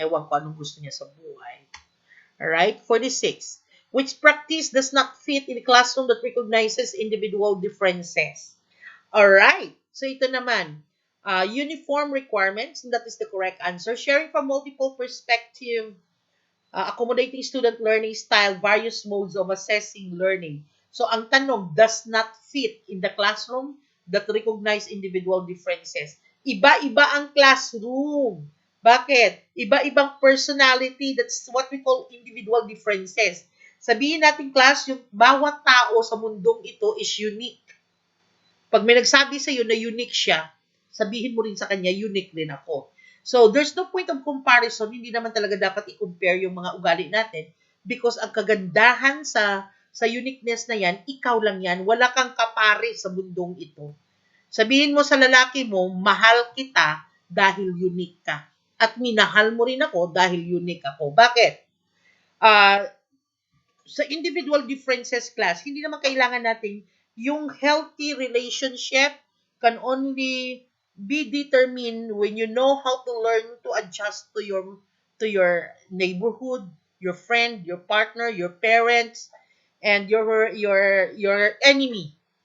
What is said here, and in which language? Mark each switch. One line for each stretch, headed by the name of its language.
Filipino: Ewan ko anong gusto niya sa buhay.
English: Alright? 46. Which practice does not fit in a classroom that recognizes individual differences? Alright. So,
Filipino: ito naman.
English: Uniform requirements, and that is the correct answer. Sharing from multiple perspective, accommodating student learning style, various modes of assessing learning. So,
Filipino: ang tanong,
English: does not fit in the classroom that recognize individual differences.
Filipino: Iba-iba ang classroom. Bakit? Iba-ibang
English: personality. That's what we call individual differences.
Filipino: Sabihin natin, class, yung bawat tao sa mundong ito is unique. Pag may nagsabi sa iyo na unique siya, sabihin mo rin sa kanya, unique din ako.
English: So, there's no point of comparison.
Filipino: Hindi naman talaga dapat i-compare yung mga ugali natin because ang kagandahan sa uniqueness na yan, ikaw lang yan. Wala kang kapare sa mundong ito. Sabihin mo sa lalaki mo, mahal kita dahil unique ka. At minahal mo rin ako dahil unique ako. Bakit?
English: Sa individual differences class,
Filipino: hindi naman kailangan natin yung
English: healthy relationship can only be determined when you know how to learn to adjust to your neighborhood, your friend, your partner, your parents, and your enemy.